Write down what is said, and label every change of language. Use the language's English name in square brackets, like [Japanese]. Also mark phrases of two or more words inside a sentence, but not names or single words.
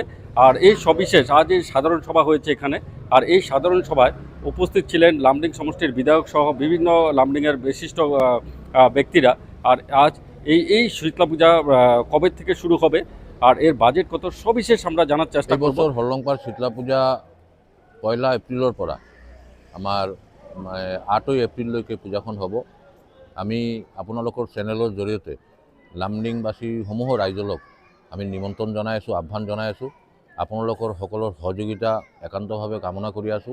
[Bangla] আর এই সবিশেষ আজ এই সাধারণ সভা হয়েছে এখানে। আর এই সাধারণ সভায় উপস্থিত ছিলেন লামডিং সমষ্টির বিধায়ক সহ বিভিন্ন লামডিংয়ের বিশিষ্ট ব্যক্তিরা। আর আজ এই শীতলা পূজা কবে থেকে শুরু হবে আর এর বাজেট কত সবিশেষ আমরা জানার চেষ্টা করব। [Assamese] বছর হরলংপাড় শীতলা পূজা 1 এপ্রিলৰ পৰা আমাৰ 8 এপ্ৰিললৈকে পূজাখন হ'ব। আমি আপোনালোকৰ চেনেলৰ জৰিয়তে লামডিংবাসী সমূহ ৰাইজক আমি নিমন্ত্ৰণ জনাই আছোঁ, আহ্বান জনাই আছোঁ। আপোনালোকৰ সকলৰ সহযোগিতা একান্তভাৱে কামনা কৰি আছোঁ।